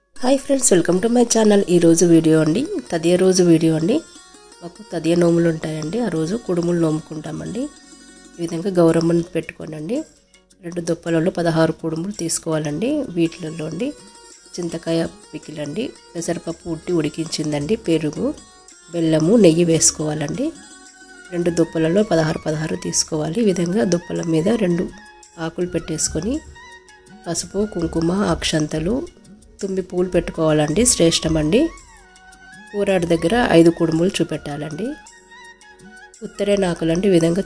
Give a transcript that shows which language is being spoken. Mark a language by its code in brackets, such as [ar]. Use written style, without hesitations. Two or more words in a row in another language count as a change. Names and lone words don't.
[en] Hi friends welcome to my channel [te] వీడియో అండి తదియ రోజు వీడియో అండి మాకు తదియ నోములు ఉంటాయండి ఆ రోజు కుడుములు నోముకుంటామండి ఈ విధంగా గౌరమ్మను పెట్టుకోండండి రెండు दुप्पలలో 16 కుడుములు తీసుకోవాలండి వీటిల్లో అండి చింతకాయ పికిలండి పెసరపప్పు ఉడికించిందండి పెరుగు బెల్లము నెయ్యి వేసుకోవాలండి రెండు దుప్పలలో 16 తీసుకోవాలి ఈ విధంగా దుప్పల మీద రెండు ఆకులు పెట్టేసుకొని పసుపు కుంకుమ అక్షంతలు తుమ్మి పూలు పెట్టుకోవాలండి శ్రేష్టమండి కూరాడు దగ్గర 5 కుడుములు చూపెట్టాలండి ఉత్తరేణ ఆకులండి ఈ విధంగా